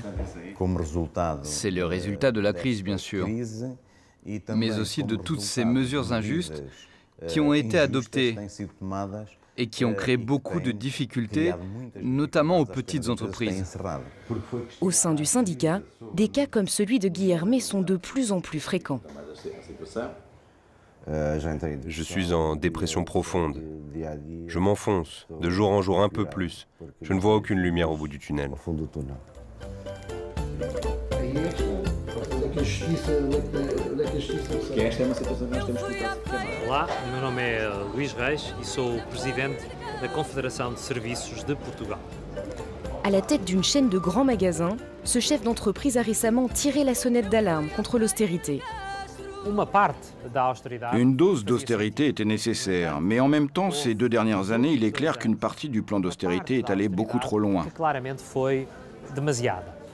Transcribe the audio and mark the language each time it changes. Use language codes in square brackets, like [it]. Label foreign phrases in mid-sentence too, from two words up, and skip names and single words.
[fr] C'est le résultat de la crise, bien sûr, mais aussi de toutes ces mesures injustes qui ont été adoptées et qui ont créé beaucoup de difficultés, notamment aux petites entreprises. Au sein du syndicat, des cas comme celui de Guilherme sont de plus en plus fréquents. Je suis en dépression profonde. Je m'enfonce, de jour en jour un peu plus. Je ne vois aucune lumière au bout du tunnel. [pt] Olá, meu nome é Luís Reis e sou o presidente da Confederação de Serviços de Portugal. [fr] À la tête d'une chaîne de grands magasins, ce chef d'entreprise a récemment tiré la sonnette d'alarme contre l'austérité. Une dose d'austérité était nécessaire, mais en même temps, ces 2 dernières années, il est clair qu'une partie du plan d'austérité est allée beaucoup trop loin.